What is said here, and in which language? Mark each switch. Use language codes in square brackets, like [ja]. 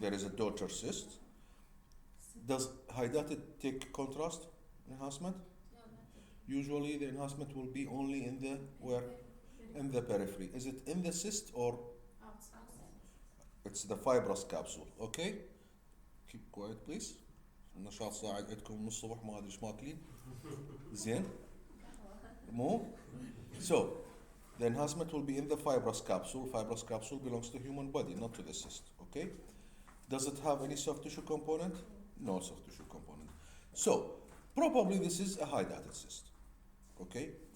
[en] There is a daughter cyst. Does hydatid take contrast enhancement? No, not Usually the enhancement will be only in the where? In the periphery. Is it in the cyst or outside. it's the fibrous capsule? Okay? Keep quiet please. [ar] النشاط صاعد عندكم من الصبح ما ادري ايش ماكلين. زين؟ مو؟ [en] So, the enhancement will be in the fibrous capsule. Fibrous capsule belongs to human body, not to the cyst. Okay? Does it have any soft tissue component? No soft tissue component. So, probably this is a hydatid cyst. Okay?